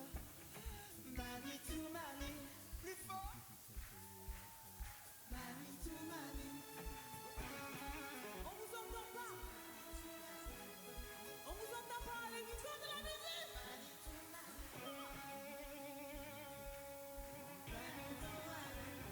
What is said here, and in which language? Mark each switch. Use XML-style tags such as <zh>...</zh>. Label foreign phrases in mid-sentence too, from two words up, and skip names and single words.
<fr>Mani to mani, plus fort. Mani to mani. On vous entend pas. On vous entend pas, les victoires de la musique. Mani to mani. Mani to mani.</fr>